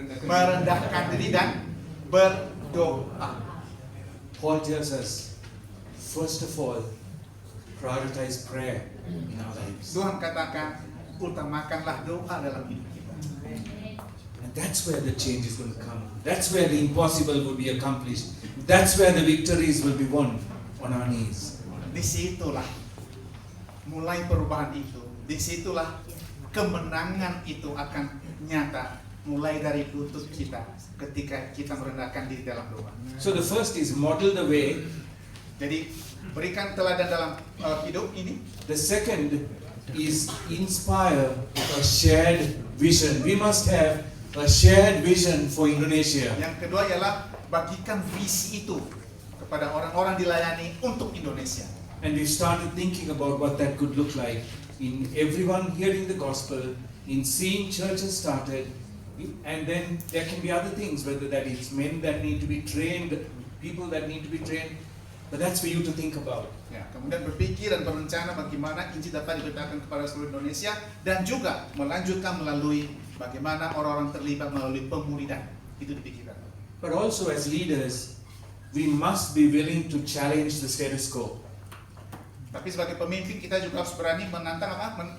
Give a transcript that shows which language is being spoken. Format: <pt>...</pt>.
<id>Merendahkan diri dan berdoa.</id> <en>Paul tells us, first of all, prioritize prayer in our lives.</en> <id>Tuhan katakan, utamakanlah doa dalam hidup kita.</id> <en>And that's where the change is going to come. That's where the impossible will be accomplished. That's where the victories will be won on our knees.</en> <id>Disitulah mulai perubahan itu. Disitulah kemenangan itu akan nyata. Mulai dari lutut kita ketika kita merendahkan diri dalam doa.</id> <en>So the first is model the way.</en> <id>Jadi berikan teladan dalam hidup ini.</id> <en>The second is inspire a shared vision. We must have a shared vision for Indonesia.</en> <id>Yang kedua ialah bagikan visi itu kepada orang-orang dilayani untuk Indonesia.</id> <en>And we started thinking about what that could look like. in everyone hearing the gospel, in seeing churches started, and then there can be other things, whether that it's men that need to be trained, people that need to be trained, but that's for you to think about.</en> <id>Ya, kemudian berpikir dan berencana bagaimana Injil dapat diberitakan kepada seluruh Indonesia dan juga melanjutkan melalui bagaimana orang-orang terlibat melalui pemuridan. Itu dipikirkan.</id> <en>But also as leaders, we must be willing to challenge the status quo.</en> <id>Tapi sebagai pemimpin kita juga harus berani menantang apa?</id>